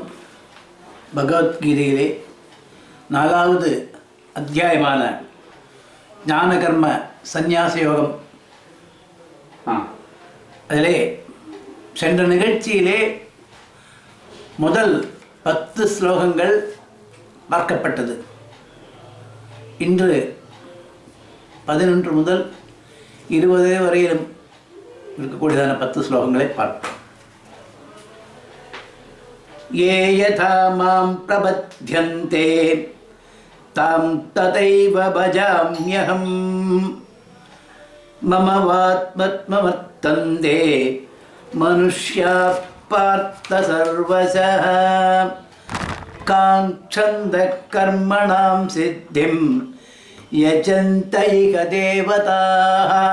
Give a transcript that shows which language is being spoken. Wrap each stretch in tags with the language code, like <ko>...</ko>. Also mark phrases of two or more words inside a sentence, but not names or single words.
<ta>பகவத்கீதையிலே 4வது அத்தியாயமான ஞானகர்ம சந்நியாச யோகம், அதிலே சென்ற நிகழ்ச்சியிலே முதல் 10 ஸ்லோகங்கள் பார்க்கப்பட்டது. இன்று 11 முதல் 20 வரையிலும் இருக்கக்கூடியதான 10 ஸ்லோகங்களை பார்ப்போம்.</ta> <sa>ये यथा मां प्रपद्यन्ते तां तथैव भजाम्यहं मम वात्मवर्तन्ते मनुष्याः पार्थ सर्वशः काङ्क्षन्तः कर्मणां सिद्धिं यजन्त इह देवताः</sa>